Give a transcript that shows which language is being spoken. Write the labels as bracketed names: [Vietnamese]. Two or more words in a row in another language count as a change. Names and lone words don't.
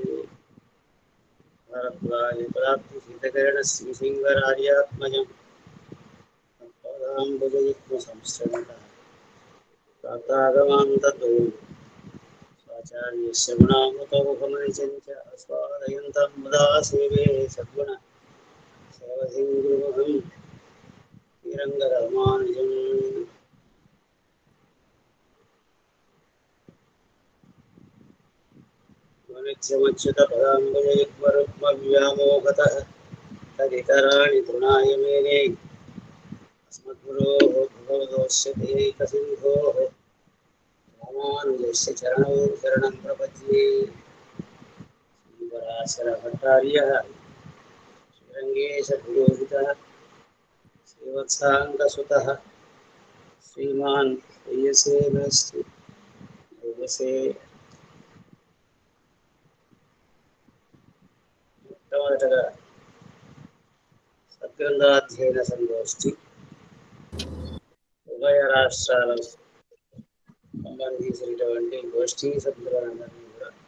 [Sanskrit] భారద్వాజకులాబ్ధిసీతకిరణ శ్రీసింగరార్యాత్మజం సంశ్రమः ప్రాతాగమాం తద్వయం స్వాచార్యస్య గుణామృతో ముఖమనిచంచ ఆస్వాదయంతం ముదా సేవే సద్గుణ సేవసింగురుహం శ్రీరంగరామానుజం నిత్యమచ్యుత పదాంబుజయుగ్మరుగ్మవ్యామోహతః తదితరాణి తృణాయ మేనే अस्मद्गुरोः भगवतोऽस्य देहिकसिन्धोः रामानुजस्य चरणौ शरणं प्रपद्ये श्रीपराशरभट्टार्यः श्रीरङ्गेशपुरोहितः श्रीवत्साङ्गसुतः श्रीमान् श्रेयसे मेस्तु योगसे [Telugu] మొట్టమొదటగా సద్గ్రంథాధ్యయన సంగోష్ఠి ఉభయ రాష్ట్రాలకు సంబంధించినటువంటి గోష్ఠీ సభ్యులందరినీ కూడా